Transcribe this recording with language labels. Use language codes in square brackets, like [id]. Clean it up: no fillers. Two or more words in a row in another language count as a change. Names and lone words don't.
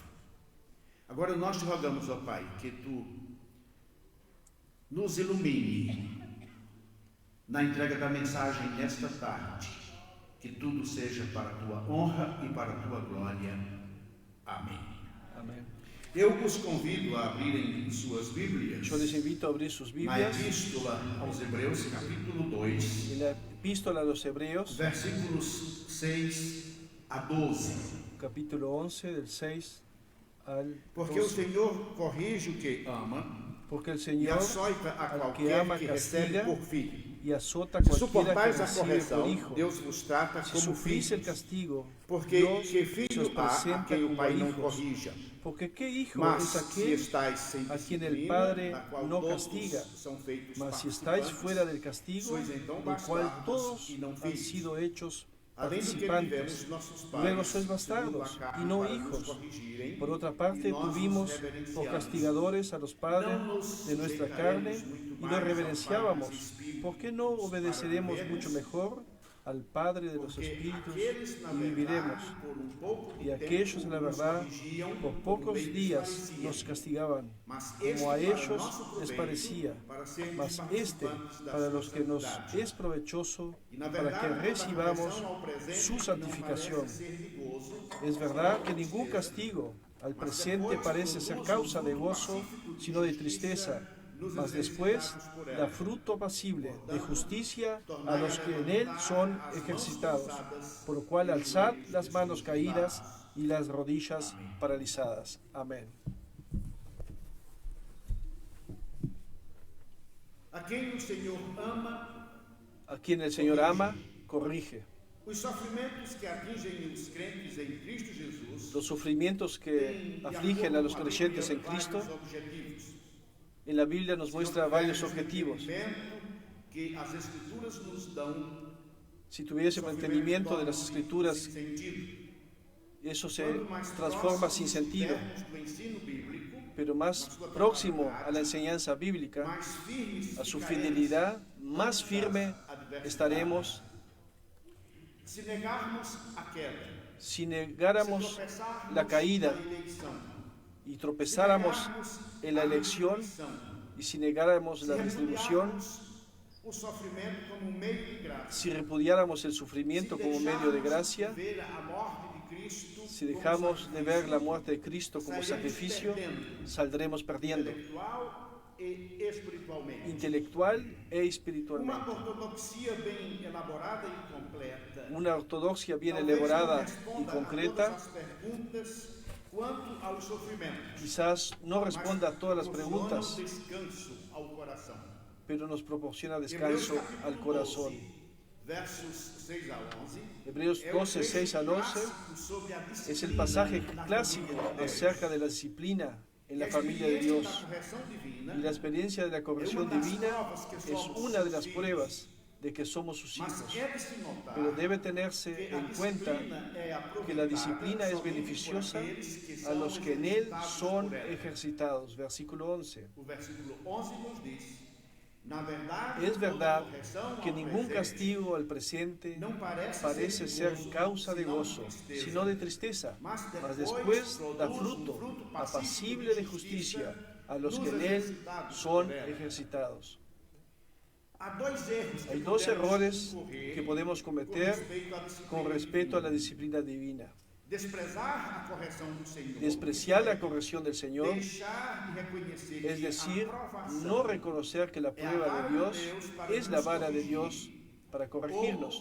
[pt] Agora nós te rogamos, ó Pai, que tu nos ilumine na entrega da mensagem nesta tarde, que tudo seja para a tua honra e para a tua glória. Amém. [es] Amén. [pt] Eu os convido a abrirem suas Bíblias [es] Yo les invito a abrir sus [pt] na [es] Biblias [pt] Epístola aos Hebreus, capítulo 2, [es] en la Epístola a los Hebreos, [pt] versículos 6 a 12. [es] capítulo 11, del 6 al [pt] Porque o [es] 12. [pt] Senhor corrige o que ama [es] Porque el [pt] e [es] Señor [pt] açoita a [es] al que [pt] qualquer [es] ama [pt] que recebe [es] castiga [pt] por filho. [es] y azota a [pt] Se [es] cualquiera que [pt] suportais a [es] recibe por [pt] correção, [es] hijo. [pt] Deus vos trata [es] Si [pt] como [es] sufrís el [pt] filhos. [es] castigo, [pt] Porque [es] Dios [pt] que [es] se [pt] filho [es] os [pt] há a [es] presenta [pt] quem o [es] como [pt] Pai não [es] hijos. [pt] corrija? [es] Porque qué hijo [pt] Mas [es] es [pt] se [es] aquel [pt] estáis sem [es] a quien el [pt] disciplina, [es] Padre [pt] da qual [es] no [pt] todos [es] castiga? [pt] são feitos [es] Mas si estáis [pt] participantes, [es] fuera del castigo, [pt] sois então [es] del cual [pt] bastardos [es] todos [pt] e não [es] han [pt] filhos. [es] sido hechos [pt] Além do que [es] participantes, [pt] tivemos nossos pais, [es] luego sois [pt] segundo a [es] bastardos [pt] carne, [es] y no [pt] para nos [es] hijos. [pt] corrigirem, [es] Por otra [pt] e [es] parte, [pt] nós os [es] tuvimos por [pt] reverenciamos. [es] castigadores a los padres [pt] Não nos [es] de nuestra carne [pt] sujeitaremos muito [es] y [pt] mais [es] los [pt] ao [es] reverenciábamos. [pt] Pai dos Espíritos [es] ¿Por qué no obedeceremos [pt] para [es] mucho [pt] vivermos? [es] mejor al Padre de los [pt] Porque [es] Espíritus [pt] aqueles, na [es] y viviremos? [pt] verdade, por um pouco de [es] Y aquellos, [pt] tempo, [es] la [pt] nos [es] verdad, [pt] corrigiam [es] por [pt] um [es] pocos [pt] meio [es] días [pt] esclarecido. [es] nos castigaban, [pt] Mas [es] como [pt] este [es] a [pt] para [es] ellos [pt] nosso [es] les [pt] proveito, [es] parecía. [pt] para sermos [es] Mas este, [pt] participantes da [es] para [pt] sua [es] los que nos [pt] santidade. [es] es provechoso, [pt] E, na [es] para [pt] verdade, [es] que [pt] toda [es] recibamos [pt] correção ao presente [es] su [pt] não [es] santificación. [pt] parece ser de gozo, [es] Es verdad que ningún castigo al presente parece ser causa de gozo, sino de tristeza, mas después da fruto apacible de justicia a los que en él son ejercitados, por lo cual alzad las manos caídas y las rodillas paralizadas. Amén. [pt] a quem o Senhor ama. [es] A quien el Señor ama, corrige. [pt] Os sofrimentos que atingem os crentes em Cristo Jesus [es] Los sufrimientos que [pt] têm, de [es] afligen a [pt] acordo [es] los [pt] com a [es] creyentes en [pt] Bíblia, [es] Cristo, [pt] vários objetivos. [es] en la Biblia nos muestra varios objetivos. [pt] Que as Escrituras nos dão [es] Si tuviésemos entendimiento de las Escrituras, [pt] sentido. [es] eso se [pt] Quanto mais [es] transforma [pt] próximos [es] sin sentido, [pt] estivermos do ensino bíblico, [es] pero más próximo a la enseñanza bíblica, [pt] mais firmes [es] a su [pt] ficaremos. [es] fidelidad, más firme estaremos. [pt] Se negarmos a queda, [es] Si negáramos [pt] se tropeçarmos [es] la caída [pt] na eleição, [es] y tropezáramos [pt] se negarmos [es] en la [pt] a [es] elección, [pt] retribuição, [es] Y si negáramos [pt] se [es] la distribución, [pt] repudiarmos o sofrimento como um meio de graça, [es] si repudiáramos el sufrimiento [pt] se [es] como medio de [pt] deixarmos [es] gracia, [pt] de ver a morte de Cristo [es] si [pt] como [es] dejamos de ver la [pt] sacrifício [es] muerte de Cristo como [pt] sairemos [es] sacrificio, [pt] perdendo [es] saldremos perdiendo [pt] intelectual e espiritualmente. [es] intelectual e [pt] Uma [es] espiritualmente. [pt] ortodoxia bem elaborada e completa [es] Una ortodoxia bien [pt] talvez não [es] elaborada y [pt] responda a [es] concreta [pt] todas as perguntas quanto ao sofrimento, [es] quizás no [pt] mas [es] responda a todas las [pt] proporciona [es] preguntas, [pt] descanso ao coração. [es] pero nos proporciona [pt] Hebreus [es] descanso [pt] capítulo [es] al corazón. [pt] 12, versos 6 a 11, [es] Hebreos [pt] é o [es] 12, 6 al 11 [pt] clássico sobre a [es] es el [pt] disciplina [es] pasaje [pt] na [es] clásico [pt] família de Deus. [es] acerca de la disciplina en la [pt] A [es] familia de [pt] experiência [es] Dios. [pt] da correção divina [es] Y la experiencia de la corrección divina es una de las pruebas de que somos sus [pt] mas [es] hijos. [pt] é de se notar [es] Pero debe tenerse [pt] que a [es] en cuenta [pt] disciplina é [es] que la [pt] aproveitada [es] disciplina es [pt] somente por [es] beneficiosa [pt] aqueles que [es] a [pt] são [es] los que en él [pt] exercitados [es] son [pt] por ela. [es] ejercitados. Versículo 11. [pt] O versículo 11 nos diz: na verdade, [es] Es verdad [pt] toda correção [es] que [pt] ao [es] ningún [pt] presente [es] castigo al presente [pt] não [es] parece ser [pt] gozo, [es] causa de [pt] senão [es] gozo, [pt] tristeza. [es] sino de tristeza, [pt] Mas [es] mas después después da produce un fruto fruto apacible de justicia a los que en él son ejercitados. [pt] há dois erros que [es] Hay dos [pt] podemos [es] errores [pt] incorrer [es] que podemos [pt] com [es] cometer [pt] respeito à disciplina [es] con respecto a la [pt] divina. [es] disciplina divina. [pt] Desprezar a correção do Senhor, [es] Despreciar la corrección del Señor, [pt] deixar de reconhecer [es] es [pt] que [es] decir, [pt] a aprovação [es] no reconocer que la prueba de Dios es la vara de Dios para corregirnos,